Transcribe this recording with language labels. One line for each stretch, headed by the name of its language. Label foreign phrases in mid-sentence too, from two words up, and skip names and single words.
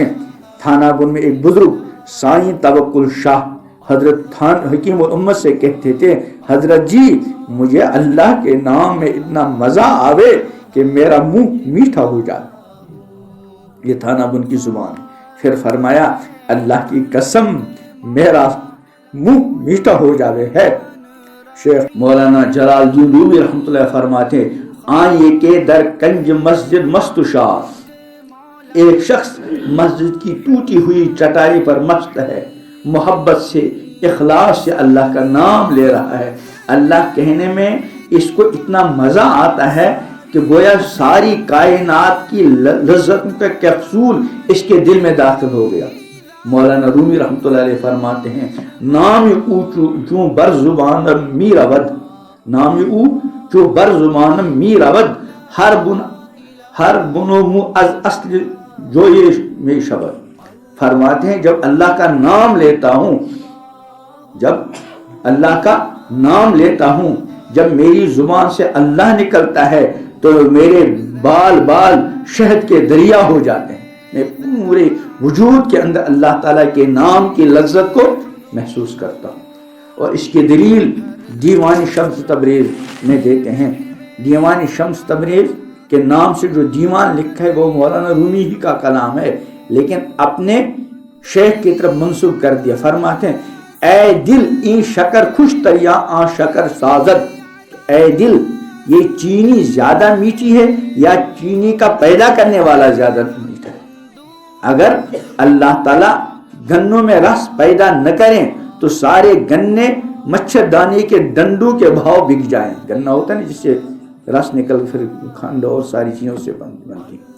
Urdu: تھانہ گن میں ایک بزرگ سائیں توکل شاہ حضرت حکیم الامت سے کہتے تھے حضرت جی مجھے اللہ کے نام میں اتنا مزہ آوے کہ میرا منہ میٹھا ہو جائے، یہ تھانہ گن کی زبان۔ پھر فرمایا اللہ کی قسم میرا منہ میٹھا ہو جاوے ہے۔ شیخ مولانا جلال الدین رومی
Arabic: رحمۃ اللہ
Urdu: فرماتے
Persian: آئیے کے در کنج مسجد مست شاہ،
Urdu: ایک شخص مسجد کی ٹوٹی ہوئی چٹائی پر مست ہے، محبت سے اخلاص سے اللہ کا نام لے رہا ہے، اللہ کہنے میں اس کو اتنا مزہ آتا ہے کہ گویا ساری کائنات کی لذتوں کا کیپسول اس کے دل میں داخل ہو گیا۔ مولانا رومی رحمۃ اللہ علیہ فرماتے ہیں
Persian: نام او چوں بر زبان میر ود، نام او چوں بر زبان میر ود، ہر بنو مو از اصل جو یہ میں شبد۔
Urdu: فرماتے ہیں جب اللہ کا نام لیتا ہوں، جب اللہ کا نام لیتا ہوں، جب میری زبان سے اللہ نکلتا ہے تو میرے بال بال شہد کے دریا ہو جاتے ہیں، میں پورے وجود کے اندر اللہ تعالیٰ کے نام کی لذت کو محسوس کرتا ہوں۔ اور اس کی دلیل دیوان شمس تبریز میں دیتے ہیں۔ دیوان شمس تبریز کے نام سے جو دیوان لکھا ہے وہ مولانا رومی ہی کا کلام ہے، لیکن اپنے شیخ کی طرف منسوب کر دیا۔ فرماتے ہیں
Persian: اے دل این شکر خوش تر یا آن شکر سازد،
Urdu: اے دل یہ چینی زیادہ میٹھی ہے یا چینی کا پیدا کرنے والا زیادہ میٹھا ہے؟ اگر اللہ تعالیٰ گنوں میں رس پیدا نہ کریں تو سارے گنے مچھردانی کے ڈنڈوں کے بھاؤ بک جائیں۔ گنا ہوتا ہے نا جس سے رس نکل پھر کھنڈ اور ساری چیزوں سے بنتی۔